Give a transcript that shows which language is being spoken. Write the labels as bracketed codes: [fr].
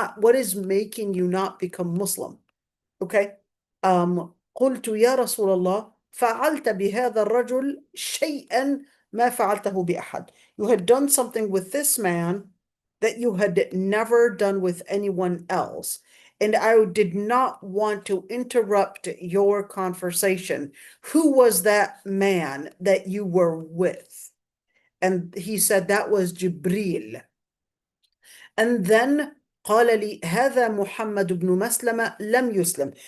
[en] What is making you not become Muslim? Okay. [ar] قلت يا رسول الله فعلت بهذا الرجل شيئا ما فعلته بأحد. [en] You had done something with this man that you had never done with anyone else. And I did not want to interrupt your conversation. Who was that man that you were with? And he said that was Jibril. And then [ar] قال لي هذا محمد بن مسلمة لم يسلم.